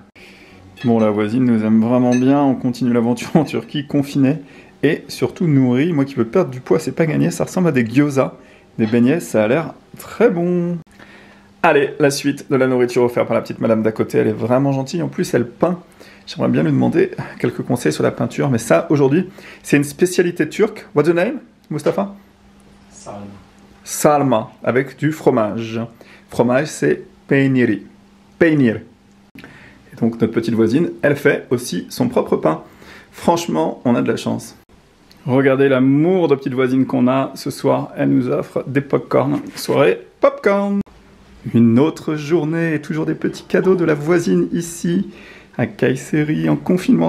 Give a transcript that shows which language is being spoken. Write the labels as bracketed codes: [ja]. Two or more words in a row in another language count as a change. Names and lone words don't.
[fr] Bon, la voisine nous aime vraiment bien. On continue l'aventure en Turquie, confinée et surtout nourrie. Moi qui veux perdre du poids, c'est pas gagné. Ça ressemble à des gyoza. Des beignets, ça a l'air très bon. Allez, la suite de la nourriture offerte par la petite madame d'à côté, elle est vraiment gentille. En plus, elle peint. J'aimerais bien lui demander quelques conseils sur la peinture, mais ça, aujourd'hui, c'est une spécialité turque. [en] What's the name, Mustafa? [fr] Salma. Salma, avec du fromage. Fromage, c'est peyniri. Peynir. Et donc, notre petite voisine, elle fait aussi son propre pain. Franchement, on a de la chance. Regardez l'amour de petite voisine qu'on a ce soir. Elle nous offre des pop-corn. Soirée pop-corn. Une autre journée et toujours des petits cadeaux de la voisine ici à Kayseri en confinement.